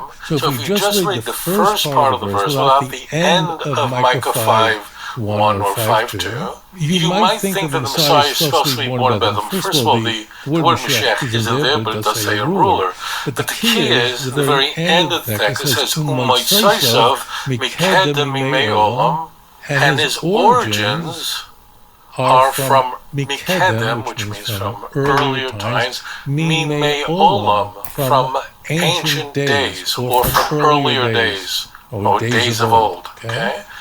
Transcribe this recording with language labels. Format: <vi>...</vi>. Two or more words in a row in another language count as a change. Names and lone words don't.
<en>So if you just read the first part of the verse without the end of Micah 5:1 or 5:2, you might think that the Messiah is supposed to be born in Bethlehem. First of all, the word Mashiach isn't there, but it does say a ruler. But the key is, at the very end of the text, it says,</en> <he>ומוצאותיו מקדם מימי עולם,</he> <en>and his origins are from Mikedem, which means from earlier times,</en> <he>מימי עולם,</he> <en>from ancient days, or from earlier days, or days of old, okay?</en>